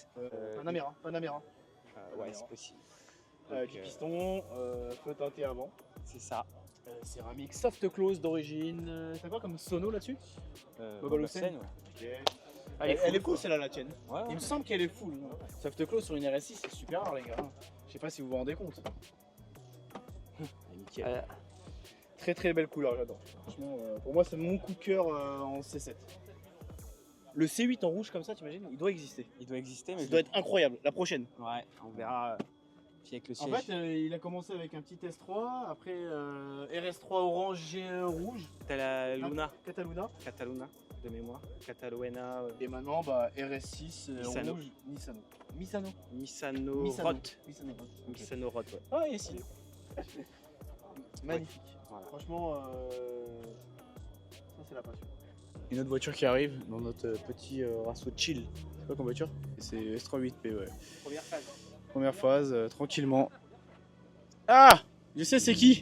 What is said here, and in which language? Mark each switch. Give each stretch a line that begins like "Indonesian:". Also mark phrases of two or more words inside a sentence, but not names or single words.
French: Panamera. Ouais c'est possible. Avec Donc, piston, feu teinté avant. c'est ça. Céramique
English: soft close
French: d'origine. T'as quoi comme sono là-dessus? Boba Lucen, Lucen, ouais. Elle est cool celle-là la tienne. Ouais, Il me semble qu'elle est full.
English: Soft close
French: sur une RS6 c'est super rare les gars. Je sais pas si vous vous rendez compte. nickel. Très très belle couleur, j'adore. Franchement, pour moi c'est mon coup de cœur en C7. Le C8 en rouge comme ça, t'imagines? Il doit exister. Il doit exister mais Ça doit être incroyable. La prochaine. Ouais, on verra. Puis avec le En siège. fait, il a commencé avec un petit S3, après RS3 orange et rouge, T'as la Luna, Cataluna. Cataluna de mémoire, Cataluena, Et maintenant, bah, RS6 Misano. rouge, Misano. Misano. Misano Misano. Rot. Misano. Ok. Misano Rot, ouais. Ah, il est stylé. Magnifique. Voilà. Franchement, ça c'est la passion. Une autre voiture qui arrive dans notre petit raceau chill. C'est quoi comme voiture? C'est S38P, ouais. Première phase. Première phase, tranquillement. Ah! Je sais c'est qui?